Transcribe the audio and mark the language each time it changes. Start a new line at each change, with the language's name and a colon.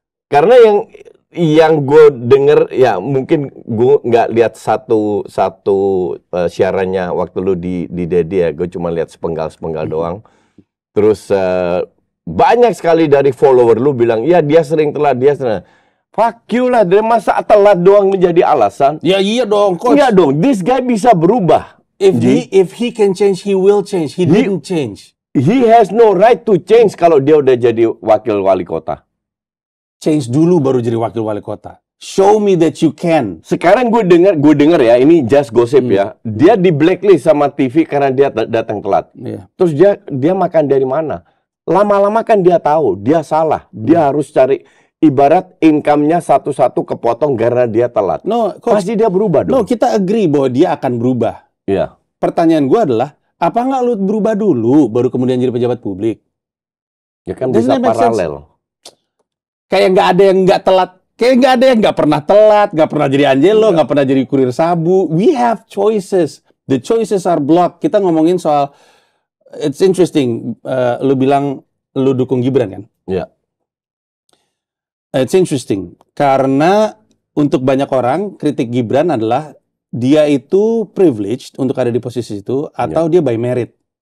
Indonesian: Karena yang gue denger, ya mungkin gue nggak lihat satu siarannya waktu lu di Dedi ya, gue cuma lihat sepenggal doang. Terus banyak sekali dari follower lu bilang, ya dia sering telat, dia sering.
English: Fuck you
Indonesian: lah, dari masa telat doang menjadi alasan? Ya iya dong, coach. Iya dong,
English: this guy
Indonesian: bisa berubah.
English: If he can change, he will change. He didn't change. He has no right to change
Indonesian: kalau dia udah jadi wakil wali kota. Change dulu baru jadi wakil wali kota.
English: Show me that you can.
Indonesian: Sekarang gue dengar ya, ini
English: just gossip
Indonesian: ya. Dia di blacklist sama TV karena dia datang telat. Terus dia makan dari mana? Lama-lama kan dia tahu dia salah. Dia harus cari, ibarat income-nya satu-satu kepotong karena dia telat.
English: No, coach,
Indonesian: pasti dia berubah dong. No, kita agree bahwa dia akan berubah. Iya. Pertanyaan gue adalah, apa nggak lu berubah dulu baru kemudian jadi pejabat publik? Ya kan bisa paralel. Kayak nggak ada yang nggak telat. Kayak nggak ada yang nggak pernah telat, nggak pernah jadi Angelo, nggak pernah jadi kurir sabu.
English: We have choices. The choices are blocked.
Indonesian: Kita ngomongin soal,
English: it's interesting.
Indonesian: Lu bilang lu dukung Gibran kan? Iya.
English: It's interesting
Indonesian: karena untuk banyak orang kritik Gibran adalah dia itu privileged untuk ada di posisi itu atau dia
English: by merit.